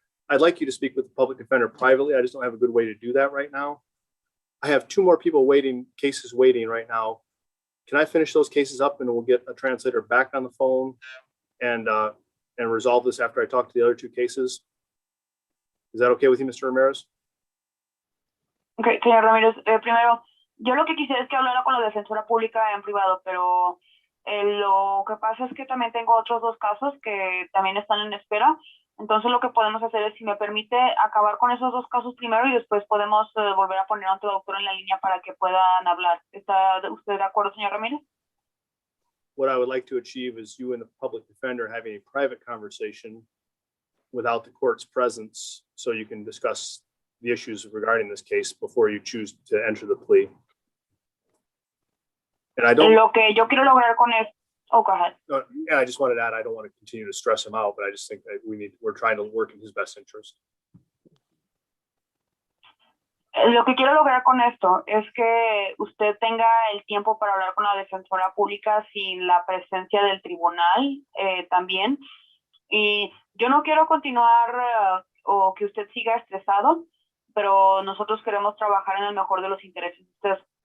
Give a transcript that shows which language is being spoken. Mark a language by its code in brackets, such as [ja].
[en] I'd like you to speak with the public defender privately. I just don't have a good way to do that right now. I have two more people cases waiting right now. Can I finish those cases up and we'll get a translator back on the phone and resolve this after I talk to the other two cases? Is that okay with you, Mr. Ramirez? [es] Okay, señor Ramírez, primero, yo lo que quisiera es que hablara con la defensora pública en privado, pero lo que pasa es que también tengo otros dos casos que también están en espera. Entonces lo que podemos hacer es, si me permite, acabar con esos dos casos primero y después podemos volver a poner a otro doctor en la línea para que puedan hablar. ¿Está usted de acuerdo, señor Ramírez? [en] What I would like to achieve is you and the public defender having a private conversation without the court's presence so you can discuss the issues regarding this case before you choose to enter the plea. And I don't. [es] Lo que yo quiero lograr con esto. [en] Oh, go ahead. Yeah, I just wanted to add, I don't want to continue to stress him out, but I just think that we're trying to work in his best interest. [es] Lo que quiero lograr con esto es que usted tenga el tiempo para hablar con la defensora pública sin la presencia del tribunal también. Y yo no quiero continuar o que usted siga estresado, pero nosotros queremos trabajar en el mejor de los intereses de ustedes.